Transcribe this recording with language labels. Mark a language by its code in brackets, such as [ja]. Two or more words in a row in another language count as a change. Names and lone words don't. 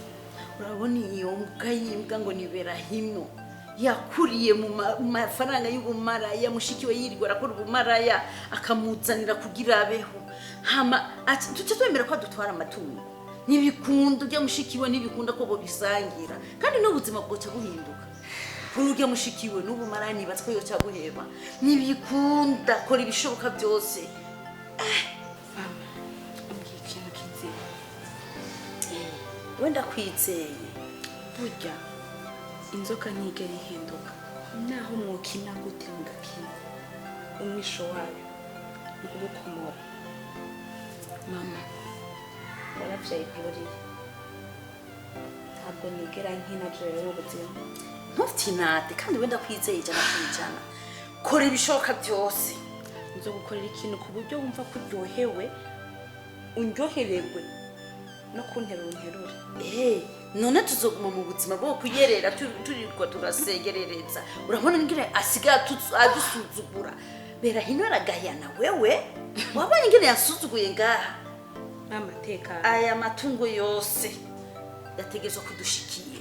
[rn] urabona iyo mbwa yimbwa ngo nibera hino yakuriye mu mafaranga y'ubumaraya mushikiwe yirirwa arakora ubumaraya akamuzanira kugira abeho hama tuce twemera ko adutwara amatungo nibikunda ujya mushikiwe nibikunda ko bo bisangira kandi n'ubuzima bwoca buhinduka urujya mushikiwe n'ubumaraya nibatse ko yoca guheba nibikunda kora ibishoboka byose mama umbwiye ikintu kizima wenda kwizeye burya inzoka ntigera ihinduka naho mwokina gute mugakina umwisho wayo ukubukomora mama waravyaye kururiye ntabwo nigera nkina jewe ubuzima ntutinate kandi wenda kwizeye ijana ku ijana kora ibishoboka byose nzo gukorera ikintu ku buryo wumva ko uryohewe undyohererwe no kunterura unterure none tuzoguma mu buzima bwo kuyerera turirwa turasegerereza urabona ngire asigaye adusuzugura bera hino aragayana wewe wabonye ngire yasuzuguye ngaha amateka aya matungo yose yategezwe kudushikira